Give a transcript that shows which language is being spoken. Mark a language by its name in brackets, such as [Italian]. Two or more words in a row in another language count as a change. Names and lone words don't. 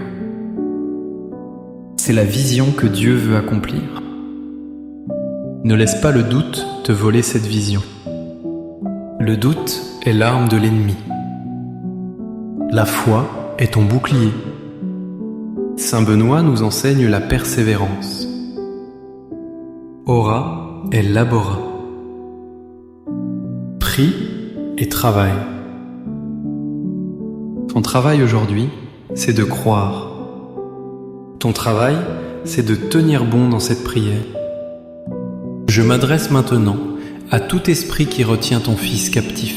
[French] C'est la vision que Dieu veut accomplir. Ne laisse pas le doute te voler cette vision. Le doute est l'arme de l'ennemi. La foi est ton bouclier. Saint Benoît nous enseigne la persévérance. [Latin] Ora et labora. [French] Prie et travaille. Ton travail aujourd'hui, c'est de croire. Ton travail, c'est de tenir bon dans cette prière. Je m'adresse maintenant à tout esprit qui retient ton fils captif.